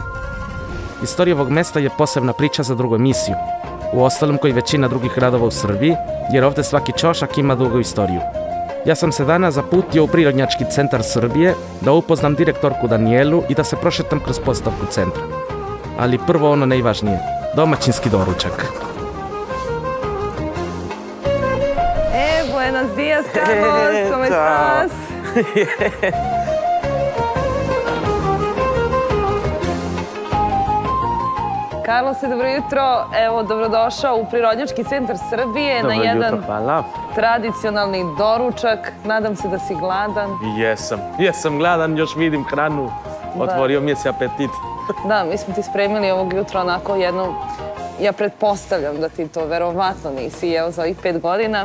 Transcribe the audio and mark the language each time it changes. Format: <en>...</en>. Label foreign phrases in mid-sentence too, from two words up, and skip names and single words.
<sr>Istorija ovog mesta je posebna priča za drugu emisiju, uostalom koji većina drugih gradova u Srbiji, jer ovdje svaki ćošak ima dugu istoriju. Ja sam se danas zaputio u Prirodnjački centar Srbije da upoznam direktorku Danijelu i da se prošetam kroz postavku centra. Ali prvo ono najvažnije. Domaćinski doručak.</sr> <es>Buenos días, Carlos, ¿cómo estás?</es> <sr>Carlos, dobro jutro. Evo, dobrodošao u Prirodnjački centar Srbije na jedan tradicionalni doručak. Nadam se da si gladan. Jesam gladan, još vidim hranu. Otvorio mi se apetit. Da, mi smo ti spremili ovog jutra onako jednu, ja pretpostavljam da ti to verovatno nisi jeo za ovih 5 godina.</sr>